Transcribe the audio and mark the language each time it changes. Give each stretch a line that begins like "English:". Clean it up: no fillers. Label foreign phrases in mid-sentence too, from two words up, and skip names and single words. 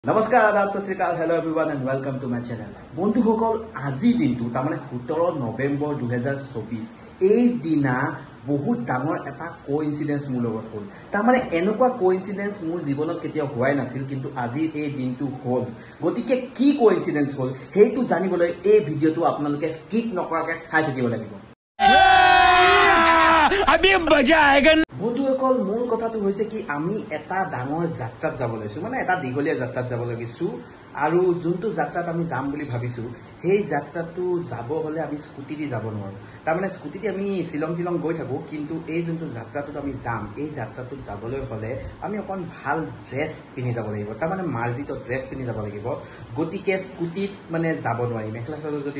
Assamese: নমস্কাৰ আদাব
Punjabi: ਸਤ ਸ੍ਰੀ ਅਕਾਲ
English: hello everyone and welcome to my channel
Assamese: বন্ধুসকল আজিৰ দিনটো তাৰমানে 17 নৱেম্বৰ 2024 এই দিনা বহুত ডাঙৰ এটা কোইনসিডেন্স মোৰ লগত হ'ল তাৰমানে এনেকুৱা কোইনসিডেন্স মোৰ জীৱনত কেতিয়াও হোৱাই নাছিল কিন্তু আজি এই দিনটো হ'ল গতিকে কি কোইনসিডেন্স হ'ল সেইটো জানিবলৈ এই ভিডিঅ'টো আপোনালোকে স্কিপ নকৰাকৈ চাই থাকিব লাগিব
Hindi: अभी मजा आएगा
Assamese: বন্ধুসকল মূল কথাটো হৈছে কি আমি এটা ডাঙৰ যাত্ৰাত যাব লৈছো মানে এটা দীঘলীয়া যাত্ৰাত যাব লাগিছো আৰু যোনটো যাত্ৰাত আমি যাম বুলি ভাবিছো সেই যাত্ৰাটো যাব হলে আমি স্কুটি দি যাব নোৱাৰো তাৰমানে স্কুটি দি আমি শিলং গৈ থাকো কিন্তু এই যোনটো যাত্ৰাটোত আমি যাম এই যাত্ৰাটোত যাবলৈ হলে আমি অকন ভাল ড্ৰেছ পিন্ধি যাব লাগিব তাৰমানে মাৰ্জিত ড্ৰেছ পিন্ধি যাব লাগিব গতিকে স্কুটিত মানে যাব নোৱাৰি মেখেলা চাদৰ যদি